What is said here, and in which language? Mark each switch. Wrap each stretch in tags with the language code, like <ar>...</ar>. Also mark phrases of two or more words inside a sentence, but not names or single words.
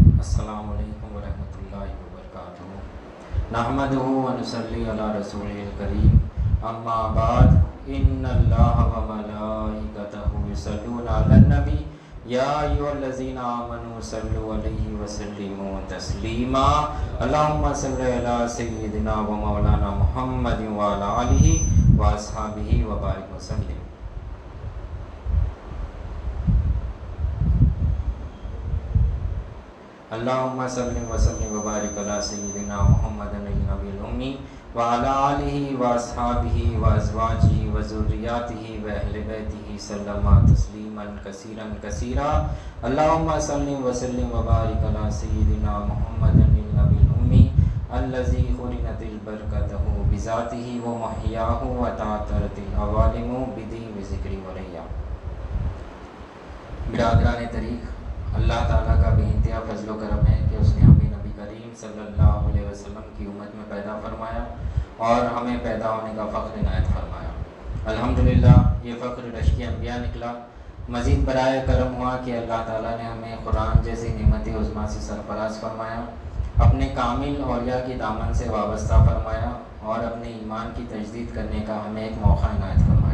<ar>السلام عليكم ورحمة الله وبركاته. نحمده ونصلي على رسوله الكريم. أما بعد، إن الله وملائكته يصلون على النبي يا أيها الذين آمنوا صلوا عليه وسلموا تسليما. اللهم صل على سيدنا ومولانا محمد وعلى آله وأصحابه وبارك وسلم. اللهم صل وسلم وبارك على سيدنا محمد النبي الأمي وعلى آله وأصحابه وأزواجه وذرياته وأهل بيته سلم تسليما كثيرا كثيرا. اللهم صل وسلم وبارك على سيدنا محمد النبي الأمي الذي قرنت البركة بذاته ومحياه وتعطرت العوالم بدي وذكري وريا.</ar> <ur>برادران طریق, اللہ تعالیٰ کا بے انتہا فضل و کرم ہے کہ اس نے ہمیں نبی کریم</ur> <ar>صلی اللہ علیہ وسلم</ar> <ur>کی امت میں پیدا فرمایا اور ہمیں پیدا ہونے کا فخر عنایت فرمایا. الحمدللہ، یہ فخر رشک انبیاء نکلا. مزید برائے کرم ہوا کہ اللہ تعالیٰ نے ہمیں قرآن جیسی نعمت عظمیٰ سے سرفراز فرمایا، اپنے کامل اولیاء کی دامن سے وابستہ فرمایا اور اپنے ایمان کی تجدید کرنے کا ہمیں ایک موقع عنایت فرمایا.</ur>